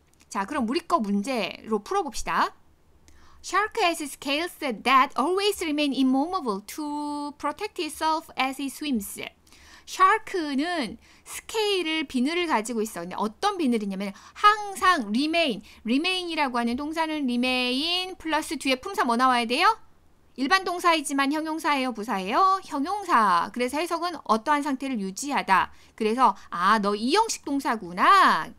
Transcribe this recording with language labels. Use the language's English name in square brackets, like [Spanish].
[Korean] 자, 그럼 우리 거 문제로 풀어봅시다. [English] Shark has scales that always remain immovable to protect itself as it swims. [Korean] 샤크는 스케일을 비늘을 가지고 있어. 근데 어떤 비늘이냐면 항상 remain이라고 하는 동사는 remain 플러스 뒤에 품사 뭐 나와야 돼요? 일반 동사이지만 형용사예요, 부사예요? 형용사. 그래서 해석은 어떠한 상태를 유지하다. 그래서 너 이 형식 동사구나.